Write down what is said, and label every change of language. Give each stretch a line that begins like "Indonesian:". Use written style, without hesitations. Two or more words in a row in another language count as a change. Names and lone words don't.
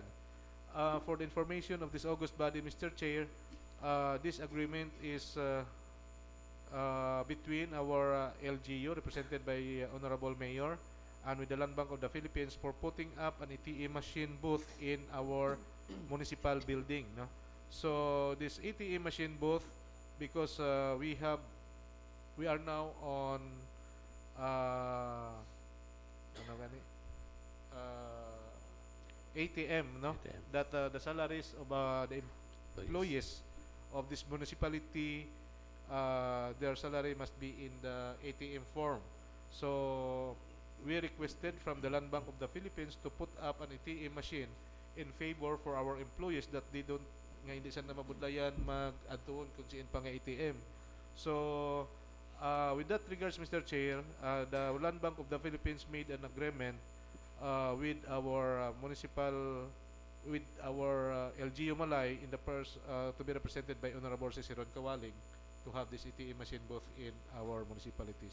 English: For the information of this august body, Mr. Chair, this agreement is between our LGU, represented by Honorable Mayor, and with the Land Bank of the Philippines for putting up an ATM machine booth in our municipal building. No? So this ATM machine booth, because we are now on
Hiligaynon: ano gani?
English: ATM, no? ATM. That the salaries of the employees of this municipality, their salary must be in the ATM form. So we requested from the Land Bank of the Philippines to put up an ATM machine in favor for our employees that they don't
Hiligaynon: nga hindi sila mabudlayan mag-adtuon kung siin pa nga ATM.
English: So with that regards, Mr. Chair, the Land Bank of the Philippines made an agreement with our LGU Malay in the to be represented by Honorable Ciceron Kawaling to have this ATM machine booth in our municipality.